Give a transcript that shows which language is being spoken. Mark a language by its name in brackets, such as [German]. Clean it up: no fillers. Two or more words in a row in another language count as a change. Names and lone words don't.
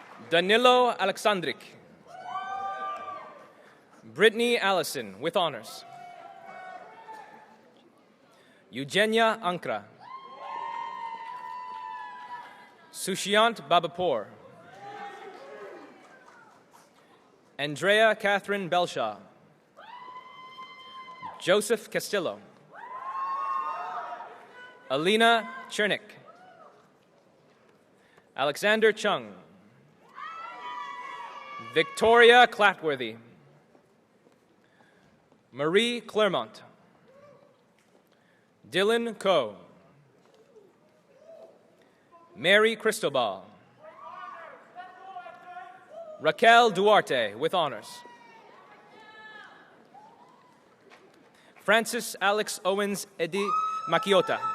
[English] Danilo Alexandric. Brittany Allison, with honors. Eugenia Ankra. Sushant Babapur. Andrea Catherine Belshaw. Joseph Castillo. Alina Chernick. Alexander Chung. Victoria Clatworthy. Marie Claremont. Dylan Coe. Mary Cristobal. Raquel Duarte, with honors. Francis Alex Owens Edi Makiota.